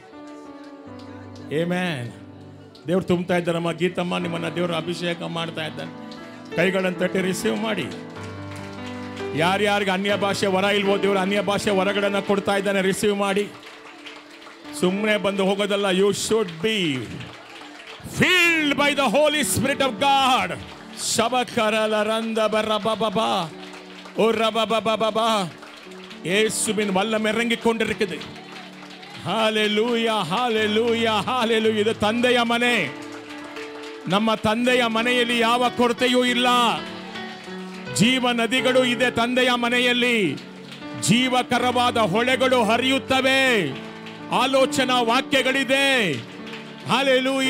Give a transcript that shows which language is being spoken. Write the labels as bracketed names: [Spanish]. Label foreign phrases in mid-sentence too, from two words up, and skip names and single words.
[Kannada] ಆಮೆನ್. ದೇವ್ರು ತುಂಬ್ತಾ ಇದ್ದಾರಮ್ಮ. ಗೀತಮ್ಮ, ನಿಮ್ಮನ್ನ ದೇವರು ಅಭಿಷೇಕ ಮಾಡ್ತಾ ಇದ್ದಾನೆ. ಕೈಗಳನ್ನು ತಟ್ಟಿ ರಿಸೀವ್ ಮಾಡಿ. ಯಾರ್ಯಾರಿಗೆ ಅನ್ಯ ಭಾಷೆ ವರ ಇಲ್ವೋ ದೇವರು ಅನ್ಯ ಭಾಷೆ ವರಗಳನ್ನು ಕೊಡ್ತಾ ಇದ್ದಾನೆ. ರಿಸೀವ್ ಮಾಡಿ. ಸುಮ್ಮನೆ ಬಂದು ಹೋಗೋದಲ್ಲ. [English] you should be filled by the Holy Spirit of God. ಶಬಕರಲ ರಂದ ಬರಬಬಾ ಓ ರಬಬಬಬಾ. [Tamil] இயேசுவின் வல்லம் இறங்கிக் கொண்டிருக்குது. ஹalleluya ஹalleluya ஹalleluya. [Kannada] ಇದು ತಂದೆಯ ಮನೆ. ನಮ್ಮ ತಂದೆಯ ಮನೆಯಲ್ಲಿ ಯಾವ ಕೊರತೆಯೂ ಇಲ್ಲ. ಜೀವ ನದಿಗಳು ಇದೆ ತಂದೆಯ ಮನೆಯಲ್ಲಿ. ಜೀವಕರವಾದ ಹೊಳೆಗಳು ಹರಿಯುತ್ತವೆ. ಆಲೋಚನಾ ವಾಕ್ಯಗಳಿದೆ. ಹalleluya.